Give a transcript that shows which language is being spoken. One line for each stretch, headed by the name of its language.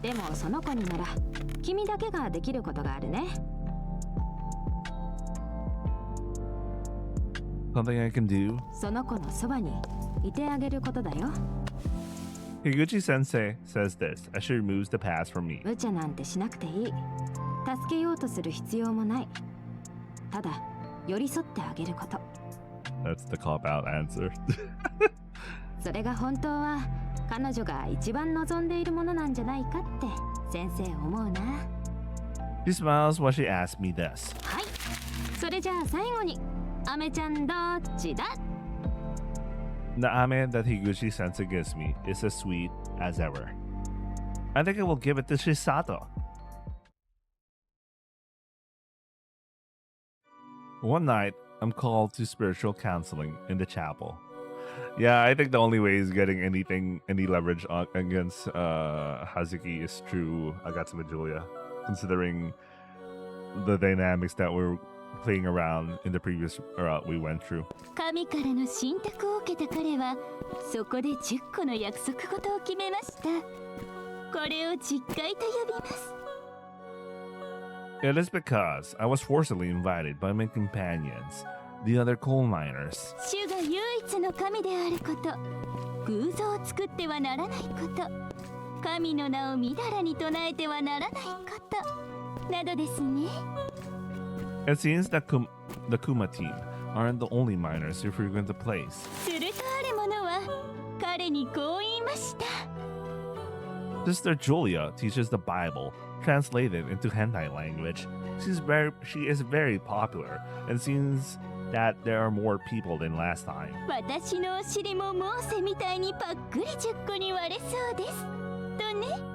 Japanese: でもその子になら君だけができることがあるね。
English: Something I can do?
Japanese: その子のそばにいてあげることだよ。
English: Higuchi Sensei says this as she removes the pass from me.
Japanese: 無茶なんてしなくていい。助けようとする必要もない。ただ寄り添ってあげること。
English: That's the cop-out answer.
Japanese: それが本当は彼女が一番望んでいるものなんじゃないかって先生思うな。
English: She smiles while she asks me this.
Japanese: はい。それじゃあ最後にアメちゃんどっちだ？
English: The ame that Higuchi Sensei gives me is as sweet as ever. I think I will give it to Chisato. One night, I'm called to spiritual counseling in the chapel. Yeah, I think the only way is getting any leverage against Hazuki is through Agatsuma Julia. considering the dynamics that we're playing around in the previous route we went through.
Japanese: 神からの信託を受けた彼はそこで10個の約束事を決めました。これを実会と呼びます。
English: It is because I was forcibly invited by my companions, the other coal miners.
Japanese: 主が唯一の神であること、偶像を作ってはならないこと、神の名をみだらに唱えてはならないことなどですね。
English: It seems that the Kuma team aren't the only miners who frequent the place.
Japanese: するとある者は彼にこう言いました。
English: Sister Julia teaches the Bible, translated into Hentai language. She is very popular, and seems that there are more people than last time.
Japanese: 私のお尻もモーセみたいにパックリ10個に割れそうです。とね。